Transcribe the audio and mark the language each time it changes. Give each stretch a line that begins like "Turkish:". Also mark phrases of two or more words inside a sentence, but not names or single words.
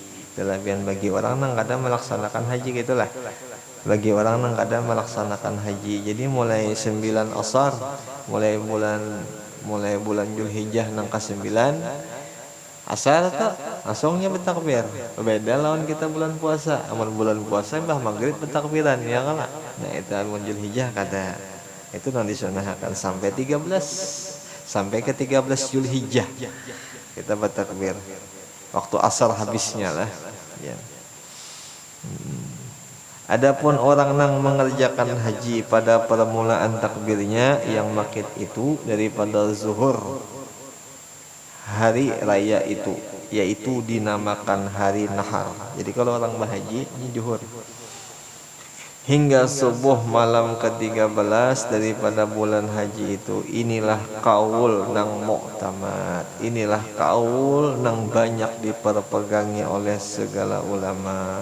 Indonesian: Kelebihan bagi orang yang kadang melaksanakan haji gitulah. Bagi orang yang kadang melaksanakan haji. Jadi mulai 9 asar, mulai bulan Zulhijjah nang ke-9 asar tuh langsungnya bertakbir. Beda lawan kita bulan puasa. Amun bulan puasa mbah maghrib bertakbiran ya kan. Nah itu amun Zulhijjah kata itu nanti disunahkan sampai 13 sampai ke 13 Zulhijjah kita bertakbir. Waktu asar habisnya lah. Ya. Adapun orang yang mengerjakan haji pada permulaan takbirnya yang maqit itu daripada zuhur hari raya itu, yaitu dinamakan hari nahar. Jadi kalau orang berhaji ini zuhur hingga subuh malam ke-13 daripada bulan haji itu, inilah kaul nang mu'tamad, inilah kaul nang banyak diperpegangi oleh segala ulama.